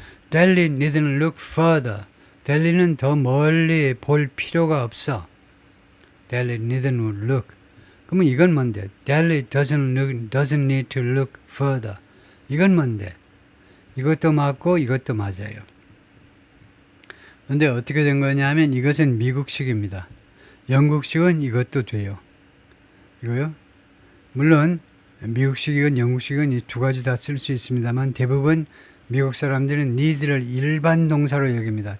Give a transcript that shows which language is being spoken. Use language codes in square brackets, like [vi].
[en] Delhi needn't look further. [ko] 델리는 더 멀리 볼 필요가 없어. [en] Delhi needn't look. [ko] 그러면 이건 뭔데? [en] Delhi doesn't need to look further. [ko] 이건 뭔데? 이것도 맞고 이것도 맞아요. 근데 어떻게 된 거냐면 이것은 미국식입니다. 영국식은 이것도 돼요. 이거요? 물론 미국식이건 영국식은 이 두 가지 다 쓸 수 있습니다만 대부분 미국 사람들은 need를 일반 동사로 여깁니다.